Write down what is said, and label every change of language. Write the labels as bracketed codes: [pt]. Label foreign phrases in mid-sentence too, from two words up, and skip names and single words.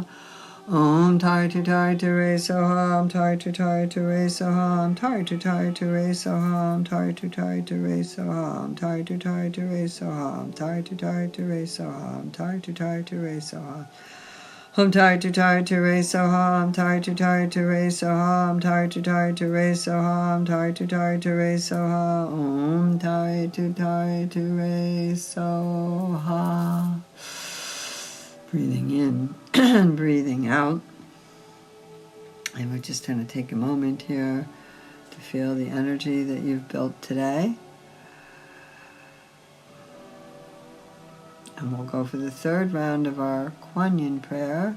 [sa] Om tai tu tai tu re soham, tai tu tai tu re soham, tai tu tai tu re soham, tai tu tai tu re soham, tai tu tai tu re soham, tai tu tai tu re soham, tai tu tai tu re soham. Om tai tu tai tu re soham, tai tu tai tu re soham, tai tu tai tu re soham, tai tu tai tu re soham. Om tai tu tai tu re soham. [en] Breathing in and breathing out. And we're just going to take a moment here to feel the energy that you've built today. And we'll go for the third round of our Kuan Yin prayer.